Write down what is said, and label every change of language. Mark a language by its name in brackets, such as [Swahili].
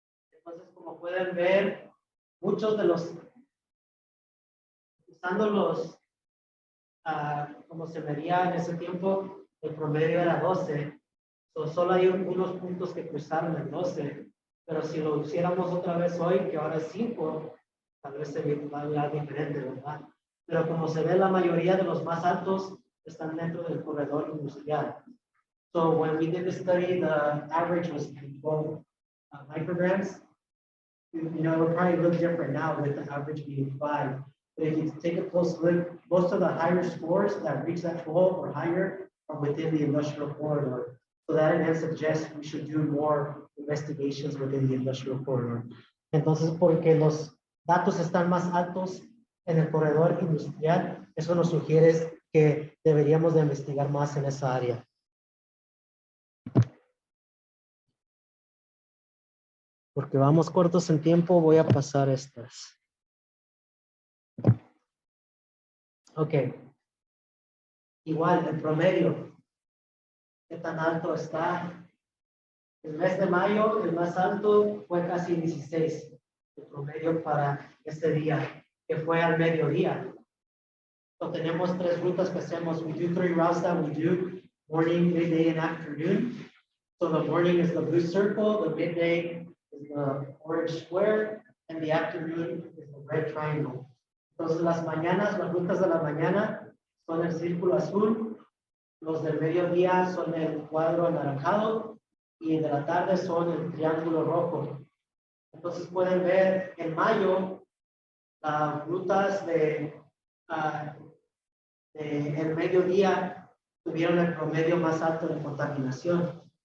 [Spanish] Entonces, como pueden ver, muchos de los, usando los, como se medía en ese tiempo, el promedio era 12. Solo hay unos puntos que cruzaron el 12, pero si lo hiciéramos otra vez hoy, que ahora es 5, tal vez se va a ver diferente, ¿verdad? Pero como se ve, la mayoría de los más altos están dentro del corredor industrial. [English] So when we did the study, the average was 12 micrograms. You know, it would probably look different now with the average being 5. But if you take a close look, most of the higher scores that reach that 12 or higher are within the industrial corridor. So that again suggests we should do more investigations within the industrial corridor. [Spanish] Entonces, porque los datos están más altos en el corredor industrial, eso nos sugiere que deberíamos de investigar más en esa área. Porque vamos cortos en tiempo, voy a pasar estas. Ok. Igual, el promedio. ¿Qué tan alto está? El mes de mayo, el más alto fue casi 16. El promedio para este día, que fue al mediodía. So, tenemos 3 rutas que hacemos. [English] We do 3 routes that we do, morning, midday, and afternoon. So the morning is the blue circle, the midday is the orange square, and the afternoon is the red triangle. [Spanish] Entonces las mañanas, las rutas de la mañana son el círculo azul, los del mediodía son el cuadro anaranjado y de la tarde son el triángulo rojo. Entonces pueden ver en mayo las rutas de el mediodía tuvieron el promedio más alto de contaminación.